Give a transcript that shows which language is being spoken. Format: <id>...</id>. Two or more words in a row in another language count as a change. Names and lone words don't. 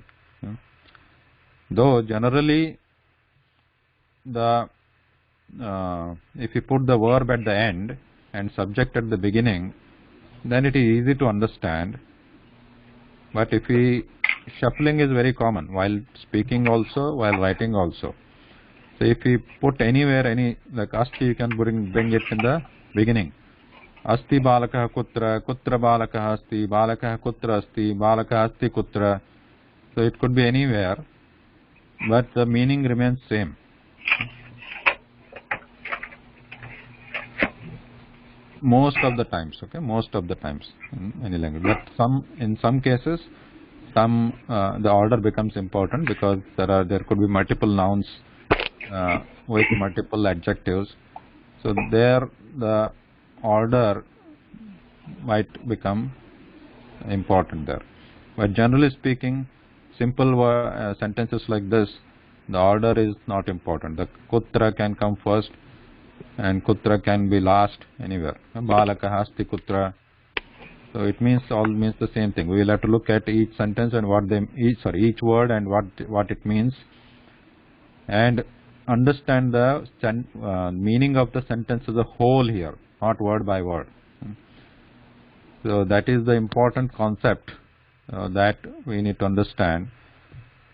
<en>Though generally the if you put the verb at the end and subject at the beginning, then it is easy to understand. But if we shuffling is very common while speaking also, while writing also. So if we put anywhere like asti, you can bring it in the beginning.</en> <sa>Asti balakah kutra, kutra balakah asti, balakah kutra asti, balakah asti kutra.</sa> <en>So it could be anywhere, but the meaning remains same. Most of the times, okay, most of the times in any language. But in some cases, the order becomes important because there could be multiple nouns with multiple adjectives. So there the order might become important there. But generally speaking, simple sentences like this, the order is not important. The kutra can come first, and kutra can be last anywhere.</en> <sa>Balakah asti kutra.</sa> <en>So it all means the same thing. We will have to look at each sentence and each word and what it means, and understand the meaning of the sentence as a whole here, not word by word. So that is the important concept that we need to understand.</en>